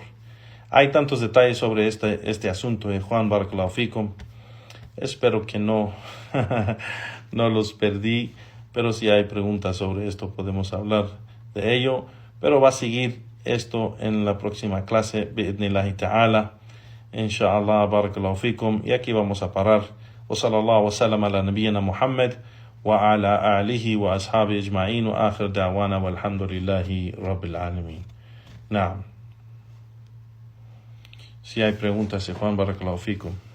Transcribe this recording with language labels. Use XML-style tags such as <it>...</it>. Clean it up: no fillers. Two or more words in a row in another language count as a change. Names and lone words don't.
<es>Hay tantos detalles sobre este asunto, Juan</es> <ar>بارك الله فيكم.</ar> <es>Espero que no los perdí, pero si hay preguntas sobre esto podemos hablar de ello. Pero va a seguir esto en la próxima clase,</es> <ar>بإذن الله تعالى. إن شاء الله، بارك الله فيكم.</ar> <es>Y aquí vamos a parar.</es> <ar>وصلى الله وسلم على نبينا محمد وعلى آله وأصحابه أجمعين وآخر دعوانا والحمد لله رب العالمين. Naam.</ar> <es>Si hay preguntas, Juan,</es> <ar>بارك الله فيكم.</ar>